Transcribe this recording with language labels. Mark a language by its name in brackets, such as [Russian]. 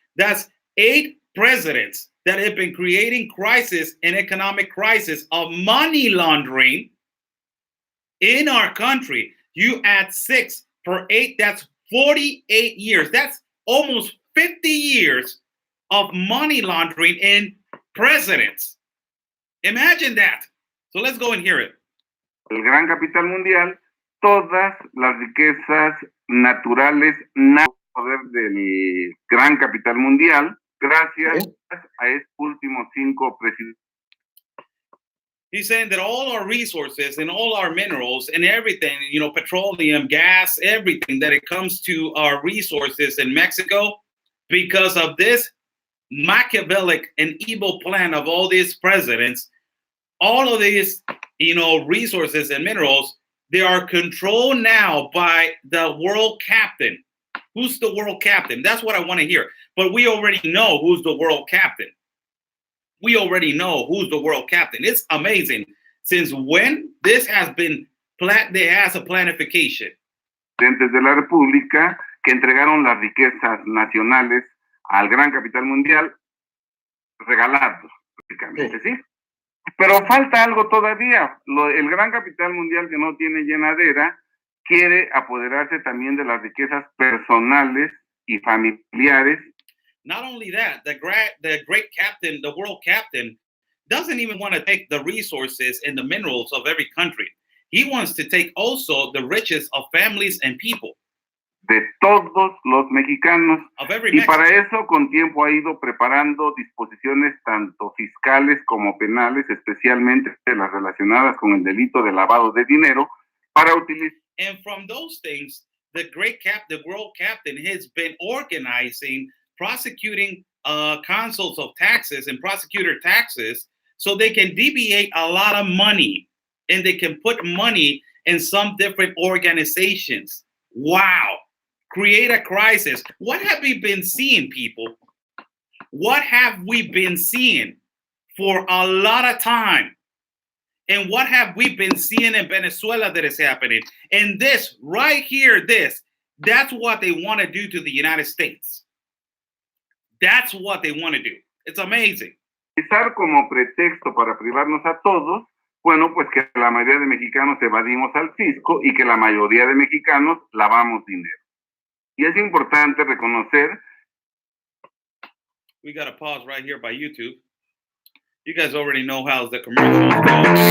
[English] That's 8 presidents that have been creating crisis and economic crisis of money laundering in our country. You add 6 per 8, that's 48 years. That's almost 50 years of money laundering in presidents. Imagine that. So let's go and hear it. [Spanish] El gran capital mundial, todas las riquezas naturales, poder del gran capital mundial, gracias a estos últimos 5 presidentes. [English] He's saying that all our resources and all our minerals and everything, you know, petroleum, gas, everything that it comes to our resources in Mexico, because of this Machiavellic and evil plan of all these presidents, all of these, you know, resources and minerals, they are controlled now by the world captain. Who's the world captain? That's what I want to hear. But we already know who's the world captain. We already know who's the world captain. It's amazing. Since when this has been there has a planification. [Spanish] Presidentes de la República que entregaron las riquezas nacionales al gran capital mundial regalados, prácticamente, ¿sí? Pero falta algo todavía. El gran capital mundial que no tiene llenadera quiere apoderarse también de las riquezas personales y familiares. [English] Not only that, the great captain, the world captain, doesn't even want to take the resources and the minerals of every country. He wants to take also the riches of families and people. [Spanish] De todos los mexicanos. [English] Of every [Spanish] y [English] Mexican. [Spanish] Para eso con tiempo ha ido preparando disposiciones tanto fiscales como penales, especialmente las relacionadas con el delito de lavado de dinero, para utilizar. [English] And from those things, the world captain has been organizing, prosecuting consuls of taxes and prosecutor taxes so they can deviate a lot of money and they can put money in some different organizations. Wow. Create a crisis. What have we been seeing, people? What have we been seeing for a lot of time? And what have we been seeing in Venezuela that is happening? And this right here, that's what they want to do to the United States. That's what they want to do. It's amazing. [Spanish] Utilizar como pretexto para privarnos a todos, bueno, pues que la mayoría de mexicanos evadimos al fisco y que la mayoría de mexicanos lavamos dinero. Y es importante reconocer. [English] We got to pause right here by YouTube. You guys already know how the commercials go.